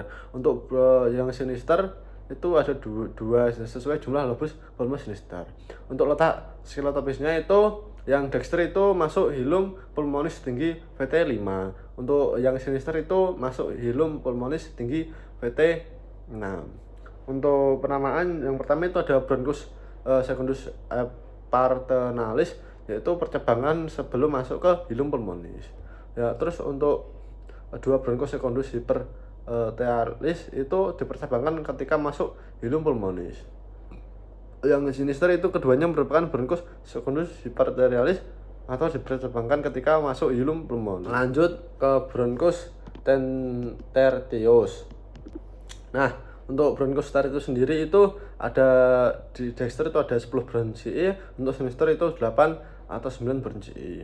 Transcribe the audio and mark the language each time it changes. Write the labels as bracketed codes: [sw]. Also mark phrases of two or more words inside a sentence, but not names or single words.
[id] Untuk yang sinister itu ada dua sesuai jumlah [la] lobus pulmo sinister. [id] Untuk letak skeleotopisnya itu yang dexter itu masuk [la] hilum pulmonis [id] tinggi VT 5. Untuk yang sinister itu masuk [la] hilum pulmonis [id] tinggi VT 6. Untuk penamaan yang pertama itu ada [la] bronchus secundus partenalis, [id] yaitu percabangan sebelum masuk ke [la] hilum pulmonis. [id] Ya, terus untuk dua [la] bronchus secundus hipertealis [id] itu dipercabangkan ketika masuk [la] hilum pulmonis. [id] Yang sinister itu keduanya merupakan [la] bronchus secundus hipertealis [id] atau dipercabangkan ketika masuk [la] hilum pulmonis. [id] Lanjut ke [la] bronchus tertius. [id] Nah, untuk [la] bronchus tertius [id] sendiri itu ada di dexter itu ada 10 bronchi, untuk sinister itu 8 atau 9 bronchi.